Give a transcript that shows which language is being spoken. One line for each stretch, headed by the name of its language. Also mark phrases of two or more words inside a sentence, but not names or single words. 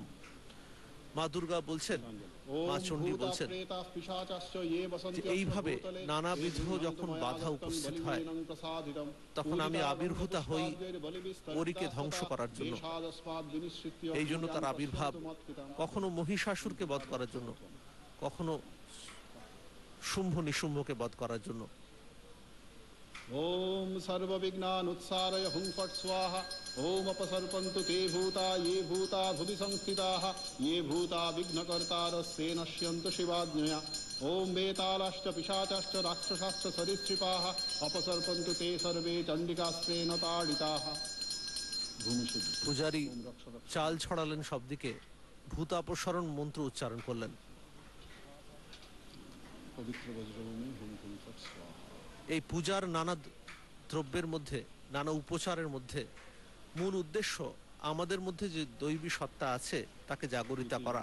Bangla: মা দুর্গা বলছেন, মা চণ্ডী বলছেন যে এইভাবে নানাবিধ যখন বাধা উপস্থিত হয় তখন আমি আবির্ভূতা হই ওরিকে ধ্বংস করার জন্য। এই জন্য তার আবির্ভাব কখনো মহিষাসুরকে বধ করার জন্য, কখনো শুম্ভ নিশুম্ভকে বধ করার জন্য।
Sanskrit: ओम सर्वविघ्नानुत्सारय हुं फट् स्वाहा ओम अपसर्पन्तु ते भूता ये भूता भुवि संस्थिताः ये भूता विघ्नकर्तारस्ते नश्यन्तु शिवाज्ञया ओम वेतालाश्च पिशाचाश्च राक्षसाश्च सरीसृपाः अपसर्पन्तु ते सर्वे चण्डिकास्त्रेण ताडिताः।
Bangla: পূজারী চাল ছড়ালেন সব দিকে, ভূতাপসরণ মন্ত্র উচ্চারণ করলেন। এই পূজার নানা দ্রব্যের মধ্যে, নানা উপচারের মধ্যে মূল উদ্দেশ্য আমাদের মধ্যে যে দৈবী সত্তা আছে তাকে জাগরিত করা।